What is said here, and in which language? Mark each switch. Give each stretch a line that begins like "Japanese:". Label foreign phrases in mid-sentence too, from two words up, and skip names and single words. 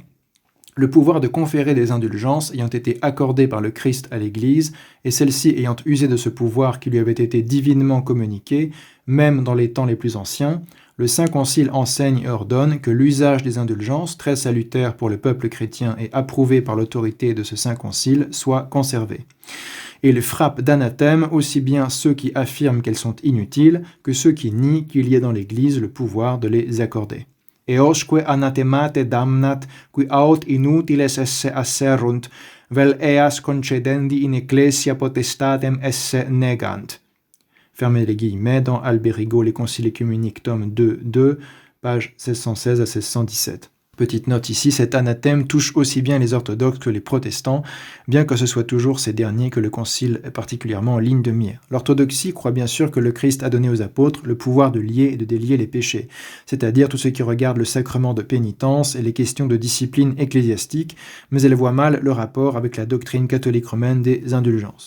French: Le pouvoir de conférer des indulgences ayant été accordé par le Christ à l'Église, et celle-ci ayant usé de ce pouvoir qui lui avait été divinement communiqué, même dans les temps les plus anciens, le Saint Concile enseigne et ordonne que l'usage des indulgences, très salutaire pour le peuple chrétien et approuvé par l'autorité de ce Saint Concile, soit conservé. Et il frappe d'anathème aussi bien ceux qui affirment qu'elles sont inutiles que ceux qui nient qu'il y ait dans l'Église le pouvoir de les accorder.
Latin: Eosque anathemate damnat, qui aut inutiles esse asserunt, vel eas concedendi in ecclesia potestatem esse negant.
French: Fermez les guillemets dans Alberigo, les Conciles œcuméniques, tome 2, page 1616 à 1617. Petite note ici, cet anathème touche aussi bien les orthodoxes que les protestants, bien que ce soit toujours ces derniers que le concile est particulièrement en ligne de mire. L'orthodoxie croit bien sûr que le Christ a donné aux apôtres le pouvoir de lier et de délier les péchés, c'est-à-dire tout ce qui regarde le sacrement de pénitence et les questions de discipline ecclésiastique, mais elle voit mal le rapport avec la doctrine catholique romaine des indulgences.